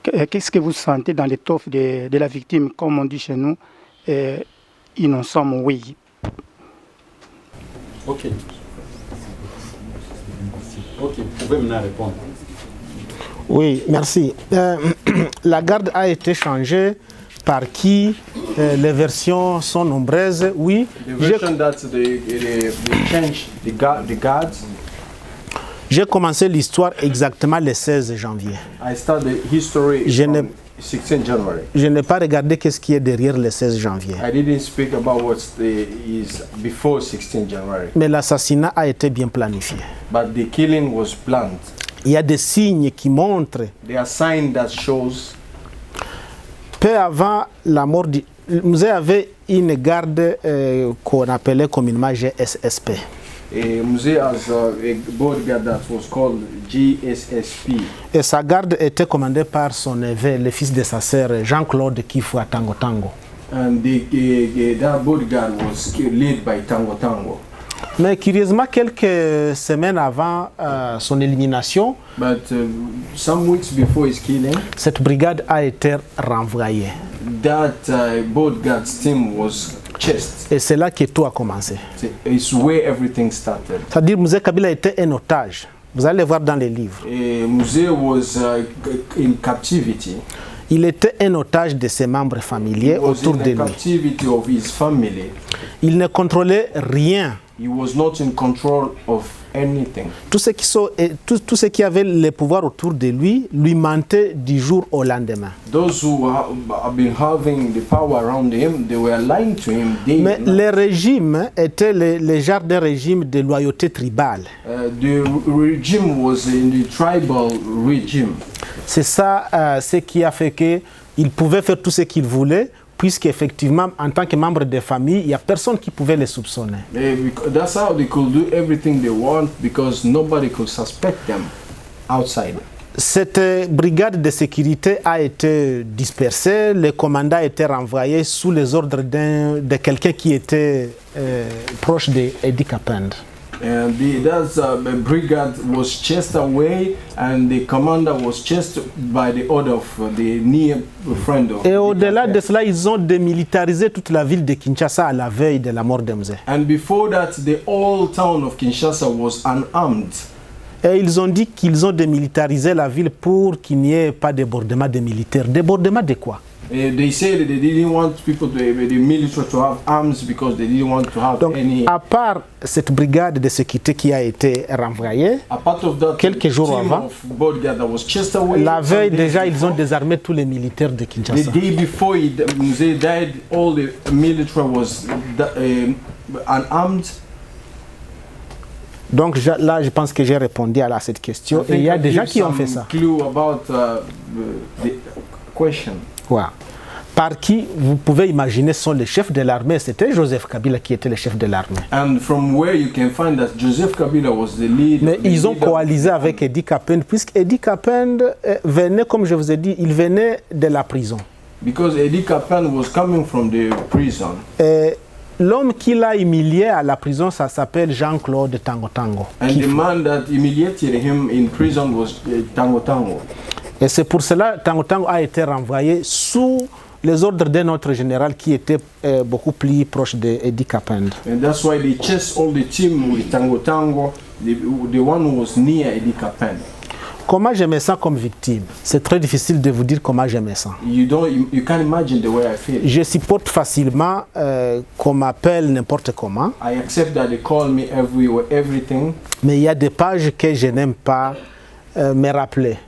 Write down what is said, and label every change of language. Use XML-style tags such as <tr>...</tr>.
<fr>Qu'est-ce que vous sentez dans l'étoffe de la victime? Comme on dit chez nous, innocent, oui. Ok. Ok, vous pouvez maintenant répondre. Oui, merci. La garde a été changée par qui? Les versions sont nombreuses, oui.</fr> <en>The version that they changed the guards.</en> <fr>J'ai commencé l'histoire exactement le 16 janvier.</fr> <en>I started history from 16 January.</en> <fr>Je n'ai pas regardé qu'est-ce qui est derrière le 16 janvier.</fr> <en>I didn't speak about what is before 16 January.</en> <fr>Mais l'assassinat a été bien planifié.</fr> <en>But the killing was planned.</en> <fr>Il y a des signes qui montrent.</fr> <en>There are signs that shows.</en> <fr>peu avant la mort du... Musée avait une garde qu'on appelait communément GSSP.</fr> <en>A Musée has a bodyguard that was called GSSP.</en> <fr>Et sa garde était commandée par son neveu, le fils de sa sœur, Jean-Claude Kifu Tango Tango.</fr> <en>And that bodyguard was led by Tango Tango.</en> <fr>Mais curieusement, quelques semaines avant son élimination,</fr> <en>But some weeks before his killing,</en> <fr>cette brigade a été renvoyée.</fr> <en>that bodyguard's team was chased.</en> <fr>Et c'est là que tout a commencé.</fr> <en>It's where everything started.</en> <fr>C'est-à-dire Musée Kabila était un otage. Vous allez voir dans les livres.</fr> <en>Musée was in captivity.</en> <fr>Il était un otage de ses membres familiers autour de lui.</fr> <en>Captivity of his family.</en> <fr>Il ne contrôlait rien.</fr> <en>He was not in control of anything.</en> <fr>Tous ceux qui avaient le pouvoir autour de lui mentaient du jour au lendemain.</fr> <en>Those who have been having the power around him, they were lying to him day</en> <fr>Mais</fr> <en>and night.</en> <fr>le régime était le genre d'un régime de loyauté tribale.</fr> <en>The regime was in the tribal regime.</en> <fr>C'est ça ce qui a fait qu'il pouvait faire tout ce qu'il voulait, puisqu'effectivement, en tant que membre de famille, il n'y a personne qui pouvait les soupçonner.</fr> <en>That's how they could do everything they want because nobody could suspect them outside.</en> <fr>Cette brigade de sécurité a été dispersée, le commandant a été renvoyé sous les ordres de quelqu'un qui était proche d'Edi Kapend.</fr> <en>And that brigade was chased away, and the commander was chased by the order of the near friend of.</en> <fr>Et au-delà de cela, ils ont démilitarisé toute la ville de Kinshasa à la veille de la mort de Musée.</fr> <en>And before that, the whole town of Kinshasa was unarmed.</en> <fr>Et ils ont dit qu'ils ont démilitarisé la ville pour qu'il n'y ait pas de débordement des militaires. Débordement de quoi?</fr> <en>They said that they didn't want people the military to have arms because they didn't want to have</en> <fr>Donc,</fr> <en>any.</en> <fr>à part cette brigade de sécurité qui a été renvoyée, quelques jours avant, la veille déjà, ils ont désarmé tous les militaires de Kinshasa.</fr> <en>The day before Musée died, all the military was unarmed.</en> <fr>Donc là, je pense que j'ai répondu à cette question. Et il y a des gens qui ont fait ça.</fr> <en>Clue about the question. Wow.</en> <fr>Par qui vous pouvez imaginer sont les chefs de l'armée? C'était Joseph Kabila qui était le chef de l'armée.</fr> <en>And from where you can find that Joseph Kabila was the lead.</en> <fr>Mais ils ont coalisé avec Edi Kapend, puisque Edi Kapend venait, comme je vous ai dit, il venait de la prison.</fr> <en>Because Edi Kapend was coming from the prison.</en> <fr>L'homme qui l'a humilié à la prison, ça s'appelle Jean-Claude Tango Tango.</fr> <en>And the man that humiliated him in prison was Tango Tango.</en> <fr>Et c'est pour cela que Tango Tango a été renvoyé sous les ordres d'un autre général qui était beaucoup plus proche d'Edi Kapend.</fr> <en>And that's why they chased all the team with Tango Tango, the one who was near Edi Kapend.</en> <fr>Comment je me sens comme victime? C'est très difficile de vous dire comment je me sens.</fr> <en>You can't imagine the way I feel.</en> <fr>Je supporte facilement qu'on m'appelle n'importe comment.</fr> <en>I accept that they call me everything.</en> <fr>Mais il y a des pages que je n'aime pas me rappeler.</fr>